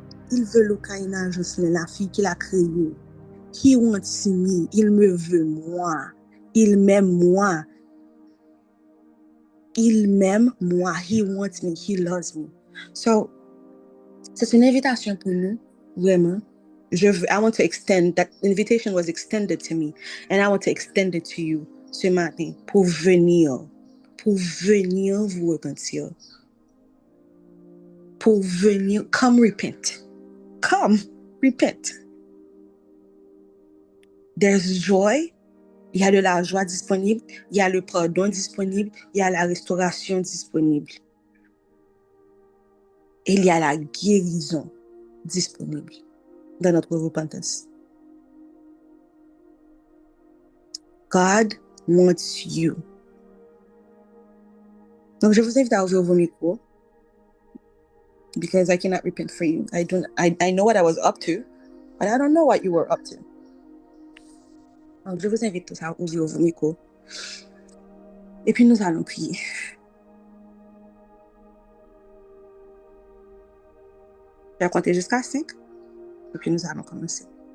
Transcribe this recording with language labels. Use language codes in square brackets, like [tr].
[fr] Il veut Lucaïna, Jocelyn, la fille qu'il a créée. [en] He wants me. [fr] Il me veut moi. Il m'aime moi. Il m'aime moi. [en] He wants me. He loves me. [fr] So, c'est une invitation pour nous, vraiment. [en] I want to extend, that invitation was extended to me, and I want to extend it to you [fr] ce matin, pour venir vous repentir. Pour venir, [en] come repent. Come repent. There's joy. [fr] Il y a de la joie disponible. Il y a le pardon disponible. Il y a la restauration disponible. Et il y a la guérison disponible dans notre repentance. [en] God wants you. [fr] Donc, je vous invite à ouvrir vos micros. [en] Because I cannot repent for you. I know what I was up to, but I don't know what you were up to. [fr] Donc, je vous invite tous à ouvrir vos micros. Et puis, nous allons prier. Je vais compter jusqu'à 5. Et puis, nous allons commencer.